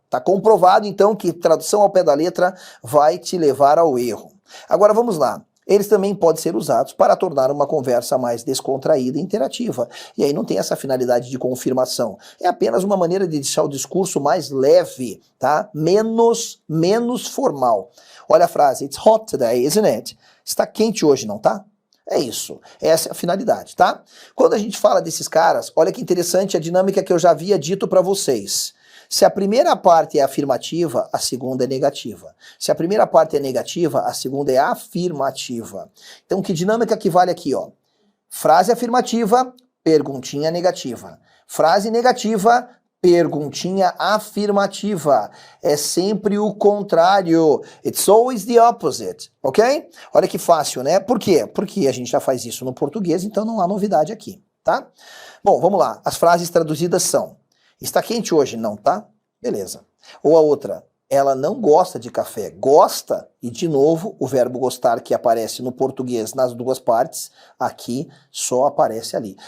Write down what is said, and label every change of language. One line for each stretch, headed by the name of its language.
Portuguese: Está comprovado, então, que tradução ao pé da letra vai te levar ao erro. Agora, vamos lá. eles também podem ser usados para tornar uma conversa mais descontraída e interativa. E aí não tem essa finalidade de confirmação. É apenas uma maneira de deixar o discurso mais leve, tá? Menos formal. Olha a frase,
English: it's hot today, isn't it?
Portuguese: Está quente hoje, não tá? É isso. Essa é a finalidade, tá? Quando a gente fala desses caras, olha que interessante a dinâmica que eu já havia dito para vocês. Se a primeira parte é afirmativa, a segunda é negativa. Se a primeira parte é negativa, a segunda é afirmativa. Então, que dinâmica que vale aqui, ó? Frase afirmativa, perguntinha negativa. Frase negativa, perguntinha afirmativa. É sempre o contrário.
English: It's always the opposite, ok?
Portuguese: Olha que fácil, né? Por quê? Porque a gente já faz isso no português, então não há novidade aqui, tá? Bom, vamos lá. As frases traduzidas são: está quente hoje, não tá? Beleza. Ou a outra, ela não gosta de café. Gosta, e de novo, o verbo gostar que aparece no português nas duas partes, aqui só aparece ali.